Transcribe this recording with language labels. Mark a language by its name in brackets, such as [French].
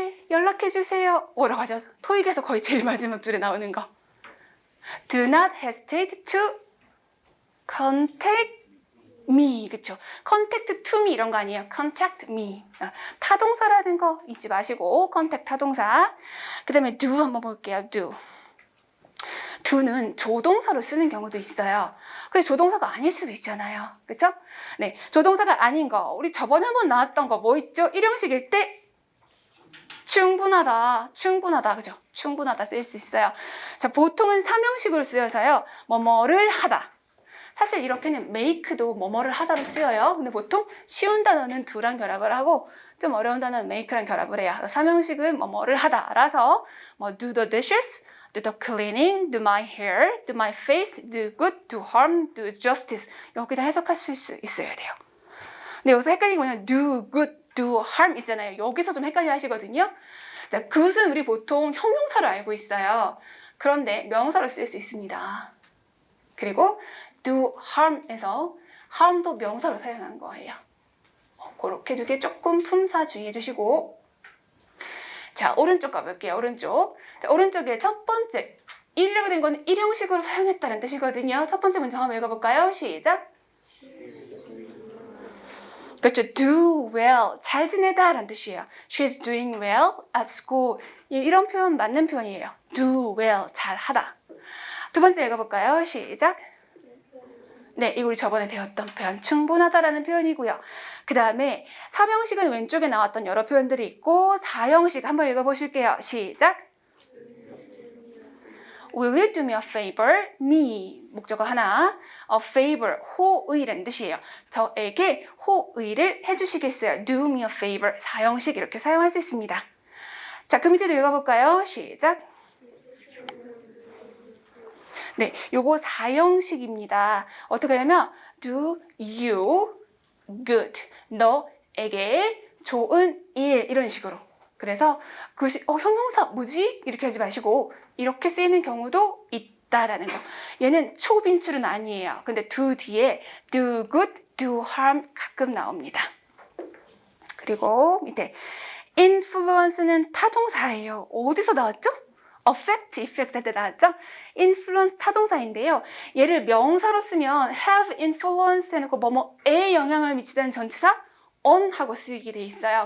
[Korean] 연락해주세요. 뭐라고 하죠? 토익에서 거의 제일 마지막 줄에 나오는 거. [English] Do not hesitate to contact me. [Korean] 그쵸? [English] contact to me [Korean] 이런 거 아니에요. [English] contact me. [Korean] 타동사라는 거 잊지 마시고 contact 타동사. 그 다음에 do 한번 볼게요. do는 조동사로 쓰는 경우도 있어요. 근데 조동사가 아닐 수도 있잖아요. 그쵸? 네, 조동사가 아닌 거. 우리 저번에 한번 나왔던 거 뭐 있죠? 일형식일 때 충분하다, 그죠? 충분하다 쓸 수 있어요. 자, 보통은 삼형식으로 쓰여서요. 뭐뭐를 하다. 사실 이렇게는 make도 뭐뭐를 하다로 쓰여요. 근데 보통 쉬운 단어는 do랑 결합을 하고 좀 어려운 단어는 make랑 결합을 해요. 삼형식은 뭐뭐를 하다라서 뭐 [English] do the dishes, do the cleaning, do my hair, do my face, do good, do harm, do justice. [Korean] 여기다 해석하실 수 있어야 돼요. 근데 여기서 헷갈리는 게 뭐냐면 [English] do good, do harm [Korean] 있잖아요. 여기서 좀 헷갈려 하시거든요. 자, 그것은 우리 보통 형용사로 알고 있어요. 그런데 명사로 쓸 수 있습니다. 그리고 do harm에서 harm도 명사로 사용한 거예요. 그렇게 두 개 조금 품사 주의해 주시고, 자, 오른쪽 가볼게요. 오른쪽. 자, 오른쪽에 첫 번째 1이라고 된 건 일형식으로 사용했다는 뜻이거든요. 첫 번째 문장 한번 읽어볼까요? 시작. 그렇죠. [English] do well, [Korean] 잘 지내다 라는 뜻이에요. [English] She's doing well at school. [Korean] 이런 표현 맞는 표현이에요. [English] do well, [Korean] 잘하다. 두 번째 읽어볼까요? 시작. 네, 이거 우리 저번에 배웠던 표현 충분하다라는 표현이고요. 그 다음에 삼형식은 왼쪽에 나왔던 여러 표현들이 있고 사형식 한번 읽어보실게요. 시작. [English] Will you do me a favor? Me. [Korean] 목적어 하나. [English] A favor. [Korean] 호의라는 뜻이에요. 저에게 호의를 해주시겠어요? [English] Do me a favor. [Korean] 사형식 이렇게 사용할 수 있습니다. 자, 그 밑에도 읽어볼까요? 시작. 네, 요거 사형식입니다. 어떻게 하냐면 [English] do you good. [Korean] 너에게 좋은 일. 이런 식으로. 그래서 그것이 형용사 뭐지? 이렇게 하지 마시고 이렇게 쓰이는 경우도 있다라는 거. 얘는 초빈출은 아니에요. 근데 do 뒤에 [English] do good, do harm [Korean] 가끔 나옵니다. 그리고 밑에 influence는 타동사예요. 어디서 나왔죠? affect, effect 할 때 나왔죠? influence 타동사인데요. 얘를 명사로 쓰면 [English] have influence [Korean] 해놓고 뭐뭐에 영향을 미치다는 전치사 on 하고 쓰이게 돼 있어요.